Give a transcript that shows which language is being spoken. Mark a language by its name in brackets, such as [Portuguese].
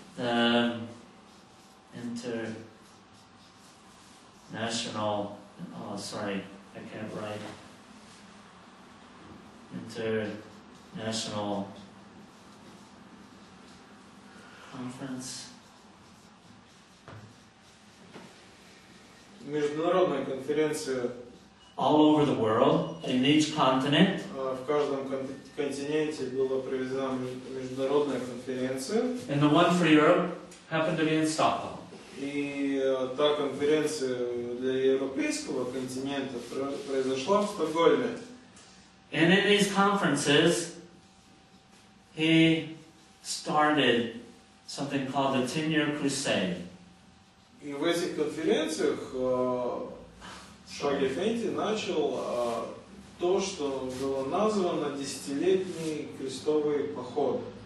[English] the international, I can't write, international conference, [Russian] международная конференция [English] all over the world, in each continent, [Russian] в каждом континенте была проведена международная конференция. [English] and the one for Europe happened to be in Stockholm. [Russian] И та конференция для европейского континента произошла в Стокгольме. [English] And in these conferences, he started something called the 10-year crusade. [Russian] И в этих конференциях Shoghi Effendi начал то, что было названо десятилетний крестовый поход.